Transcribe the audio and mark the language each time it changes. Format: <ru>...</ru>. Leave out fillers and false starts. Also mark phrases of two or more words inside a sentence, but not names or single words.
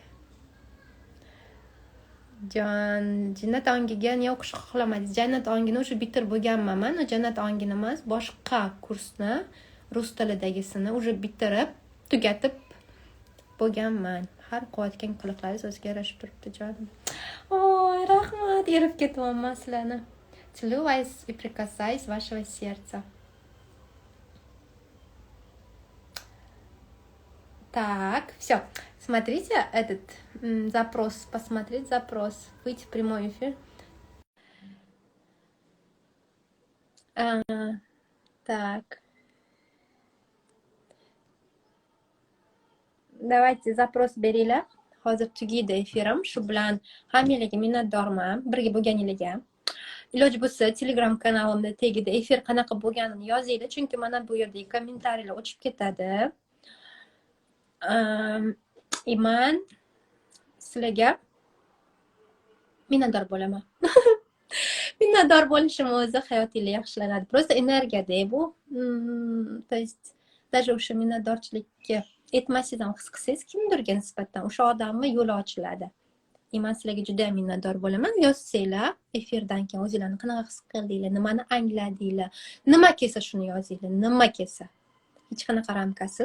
<uz>Jannat ongiga ne o'qish xohlamadingiz? Jannat ongini o'sha bitirib bo'lganman. Men jannat ongini emas, boshqa kursni, rus tilidagisini o'sha bitirib, tugatib bo'lganman. Har qilayotgan qiliqlaringiz o'ziga yarashib turibdi, jonim. Oy, rahmat, erib ketyapman sizlarni.</uz> <ru>Целую вас и прикасаюсь вашего сердца. Так, все. Смотрите этот запрос, посмотреть запрос, выйти в прямой эфир. Так. Давайте запрос beringlar.</ru> <uz>Hozir tugaydi efirim. Shu bilan hammalarga minnatdorman birga bo'lganingizga. Iloji bo'lsa Telegram kanalimda tagida efir qanaqa bo'lganini yozinglar, chunki mana bu yerdagi kommentariyalar o'chib ketadi. Man sizlarga minnatdor bo'laman. Minnatdor bo'lishim o'zi hayotingizga yaxshilanadi. Просто energiyada bu.</uz> <ru>То есть</ru> <uz>даже o'sha minnatdorchilikka etmasangiz ham his qilsangiz kimdirga nisbatan o'sha odamga yo'l ochiladi. Man sizlarga juda ham minnatdor bo'laman. Yozsanglar efirdan keyin o'zinglarni qanaqa his qildinglar, nimani angladinglar, nima kelsa shuni yozinglar, nima kelsa. Hech qanaqa ramkasiz.</uz>